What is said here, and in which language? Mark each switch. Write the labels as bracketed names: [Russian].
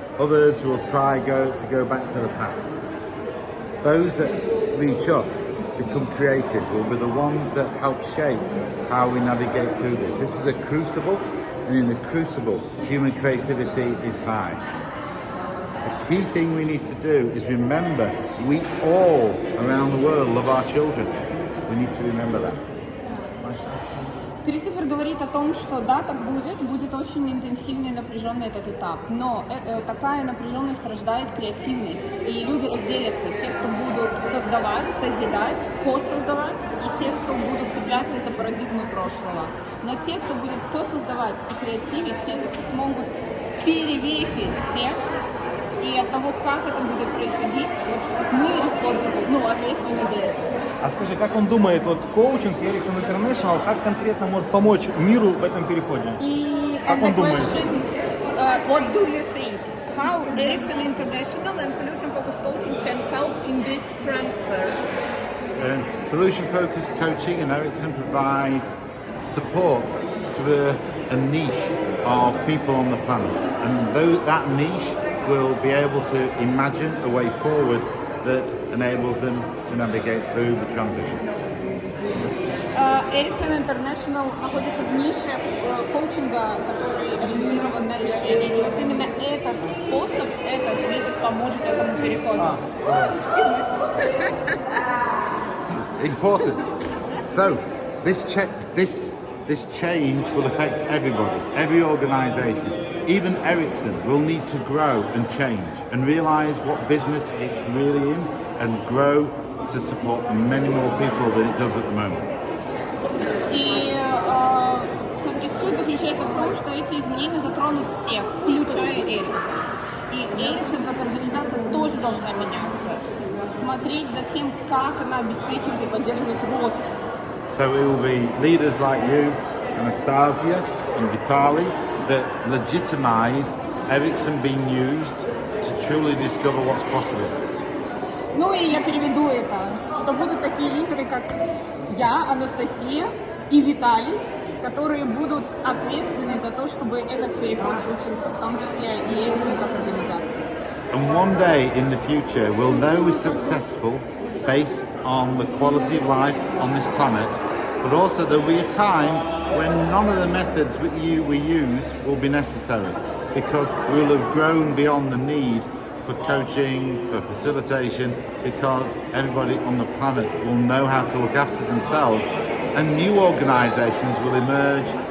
[English] Others will try to go back to the past. Those that reach up, become creative, will be the ones that help shape how we navigate through this. This is a crucible, and in the crucible, human creativity is high. The key thing we need to do is remember, we all around the world love our children. We need to remember that. [Russian] Кристофер говорит о том, что да, так будет очень интенсивный и напряженный этот этап, но такая напряженность рождает креативность, и люди разделятся, те, кто будут создавать, созидать, ко-создавать, и те, кто будут цепляться за парадигмы прошлого. Но те, кто будет ко-создавать и креативить, те смогут перевесить тех, и от того, как это будет происходить, вот мы ответственны за это. А скажи, как он думает, коучинг ERICKSON International, как конкретно может помочь миру в этом переходе? Как он думает? [English] What do you think? How ERICKSON International and solution-focused coaching can help in this transfer? Solution-focused coaching and ERICKSON provides support to a niche of people on the planet, and that niche will be able to imagine a way forward that enables them to navigate through the transition. [Russian] ERICKSON International находится в нише коучинга, который ориентирован на решение. И вот именно этот способ, этот вид поможет этому переходу. [English] Important. So, this change will affect everybody, every organisation. Even ERICKSON will need to grow and change and realise what business it's really in and grow to support many more people than it does at the moment. [Russian] И все-таки суть заключается в том, что эти изменения затронут всех, включая ERICKSON. И ERICKSON как организация тоже должна меняться, смотреть за тем, как она обеспечивает и поддерживает рост. [English] So it will be leaders like you, Anastasia and Vitaly, that legitimize ERICKSON being used to truly discover what's possible. [Russian] Ну и я переведу это, что будут такие лидеры, как я, Анастасия и Виталий, которые будут ответственны за то, чтобы этот переход случился, в том числе и ERICKSON как организация. [English] And one day in the future, we'll know we're successful based on the quality of life on this planet, but also there'll be a time when none of the methods we use will be necessary, because we'll have grown beyond the need for coaching, for facilitation, because everybody on the planet will know how to look after themselves, and new organisations will emerge